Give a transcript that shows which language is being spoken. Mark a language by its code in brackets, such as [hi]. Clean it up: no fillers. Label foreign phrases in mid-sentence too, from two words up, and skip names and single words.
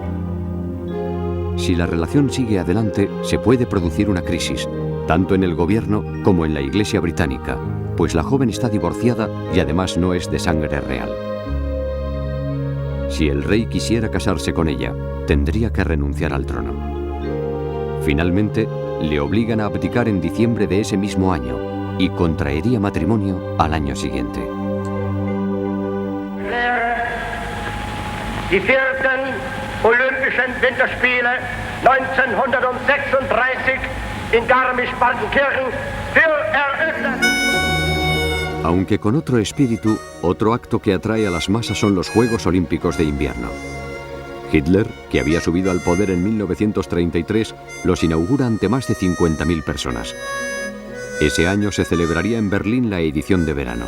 [es] Si la relación sigue adelante, se puede producir una crisis, tanto en el gobierno como en la Iglesia británica, pues la joven está divorciada y además no es de sangre real. Si el rey quisiera casarse con ella, tendría que renunciar al trono. Finalmente, le obligan a abdicar en diciembre de ese mismo año y contraería matrimonio al año siguiente. [de] Die vierten Olympische Olympischen Winterspiele 1936 in Garmisch-Partenkirchen für eröffnet. [es] Aunque con otro espíritu, otro acto que atrae a las masas son los Juegos Olímpicos de Invierno. Hitler, que había subido al poder en 1933, los inaugura ante más de 50.000 personas. Ese año se celebraría en Berlín la edición de verano.